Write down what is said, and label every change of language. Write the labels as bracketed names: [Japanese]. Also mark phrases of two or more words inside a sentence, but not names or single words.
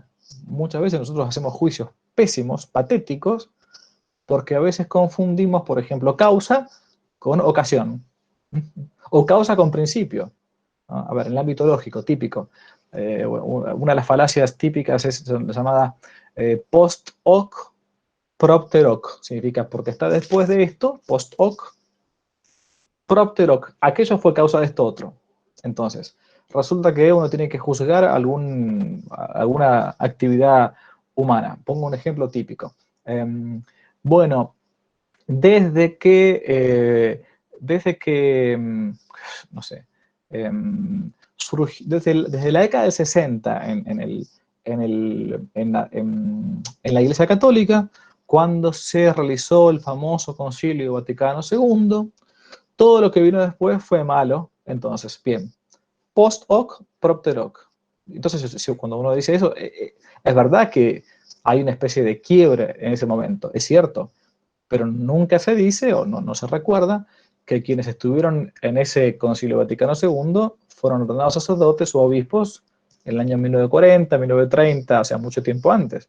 [Spanish] Muchas veces nosotros hacemos juicios pésimos, patéticos, porque a veces confundimos, por ejemplo, causa con ocasión, o causa con principio. A ver, en el ámbito lógico, típico, una de las falacias típicas es llamada [Latin] post hoc propter hoc, [Spanish] significa porque está después de esto, [Latin] post hoc propter hoc, [Spanish] aquello fue causa de esto otro. Entonces, resulta que uno tiene que juzgar alguna actividad humana. Pongo un ejemplo típico. Bueno, desde que no sé, desde la década del 60 en la Iglesia Católica, cuando se realizó el famoso Concilio Vaticano II, todo lo que vino después fue malo. Entonces, bien, [Latin] post hoc, propter hoc. [Spanish] Entonces, cuando uno dice eso, es verdad que hay una especie de quiebre en ese momento, es cierto, pero nunca se dice o no se recuerda que quienes estuvieron en ese Concilio Vaticano II fueron ordenados sacerdotes o obispos en el año 1940, 1930, o sea, mucho tiempo antes.